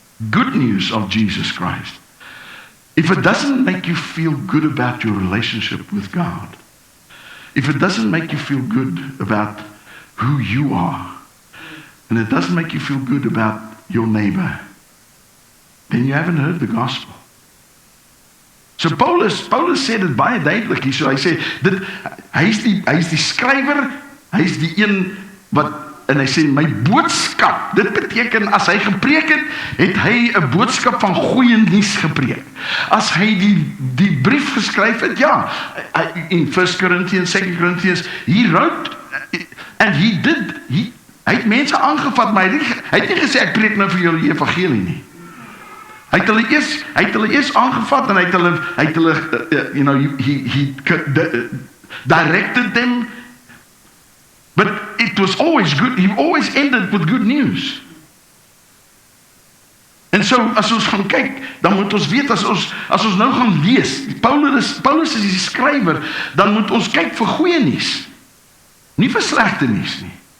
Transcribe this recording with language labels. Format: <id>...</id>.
<en>Good news of Jesus Christ. If it doesn't make you feel good about your relationship with God, if it doesn't make you feel good about who you are, and it doesn't make you feel good about your neighbor, then you haven't heard the gospel.</en> <af>So Paulus sê dit baie duidelik hier. So hy sê dit, hy is die skrywer, hy is die een wat, en hy sê my boodskap, dit beteken as hy gepreek het hy 'n boodskap van goeie nuus gepreek. As hy die brief geskryf het, ja, in 1 Corinthians, 2 Corinthians,</af> <en>he wrote, and he</en> <af>het mense aangevat, maar hy het nie gesê ek preek nou vir julle die evangelie nie. Hy het hulle eers aangevat en hy het hulle</af> <en>he directed them, but it was always good. He always ended with good news.</en> <af>En so as ons gaan kyk, dan moet ons weet as ons nou gaan lees, Paulus is die skrywer, dan moet ons kyk vir goeie nuus, nie vir slegte nuus nie.</af>